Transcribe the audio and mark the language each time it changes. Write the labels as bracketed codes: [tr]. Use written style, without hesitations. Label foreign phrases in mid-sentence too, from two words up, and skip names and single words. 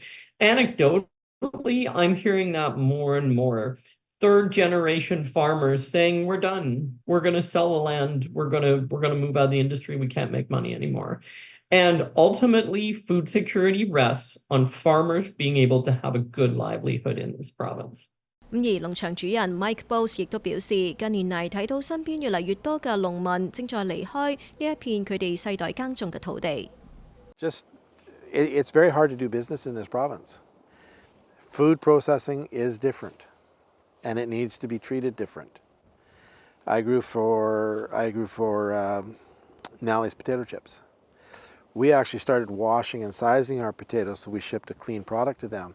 [en] And Anecdotally, I'm hearing that more and more. Third generation farmers saying, we're done. We're going to sell the land. We're going to move out of the industry. We can't make money anymore. And ultimately, food security rests on farmers being able to have a good livelihood in this province. [yue] 而農場主人 Mike Bose 亦都表示，近年嚟睇到身邊越嚟越多嘅農民正在離開呢一片佢哋世代耕種嘅土地。 [en] It's very hard to do business in this province. Food processing is different, and it needs to be treated different. I grew for Nally's potato chips. We actually started washing and sizing our potatoes so we shipped a clean product to them.